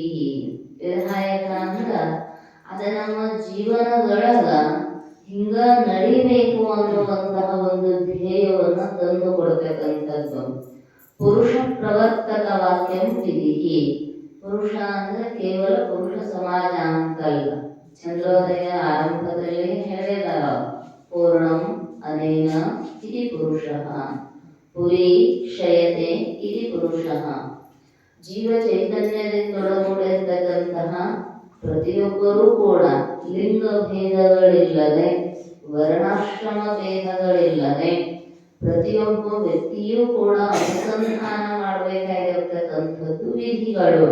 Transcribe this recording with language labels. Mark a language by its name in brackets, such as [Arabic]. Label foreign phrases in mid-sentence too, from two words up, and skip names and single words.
[Kannada] ವಿಧಾಯಕ ಅಂದ್ರ ಅದ ನಮ್ಮ ಜೀವನದೊಳಗ ಹಿಂಗ ನಡಿಬೇಕು ಅನ್ನುವಂತಹ ಒಂದು ಧ್ಯೇಯವನ್ನ ತಂದು ಕೊಡ್ತಕ್ಕಂಥದ್ದು. [Sanskrit] ಪುರುಷ ಪ್ರವರ್ತಕ ವಾಕ್ಯಂ ವಿಧಿ. [Kannada] ಪುರುಷ ಅಂದ್ರೆ ಕೇವಲ ಪುರುಷ ಸಮಾಜ ಅಂತಲ್ಲ. ಚಂದ್ರೋದಯ ಆರಂಭದಲ್ಲಿ ಹೇಳಿದಾರ, [Sanskrit] ಪೂರ್ಣಂ ಅನೇನ ಇತಿ ಪುರುಷಃ ಪುರಿ ಕ್ಷಯತೆ ಇತಿ ಪುರುಷಃ. [Kannada] ಜೀವ ಚೈತನ್ಯದಿಂದೊಳಗೂಡಿರ್ತಕ್ಕಂತಹ ಪ್ರತಿಯೊಬ್ಬರೂ ಕೂಡ ಲಿಂಗ ಭೇದಗಳಿಲ್ಲದೆ, ವರ್ಣಾಶ್ರಮ ಭೇದಗಳಿಲ್ಲದೆ ಪ್ರತಿಯೊಬ್ಬ ವ್ಯಕ್ತಿಯೂ ಕೂಡ ಅನುಸಂಧಾನ ಮಾಡಬೇಕಾಗಿರ್ತಕ್ಕಂಥದ್ದು ವಿಧಿಗಳು.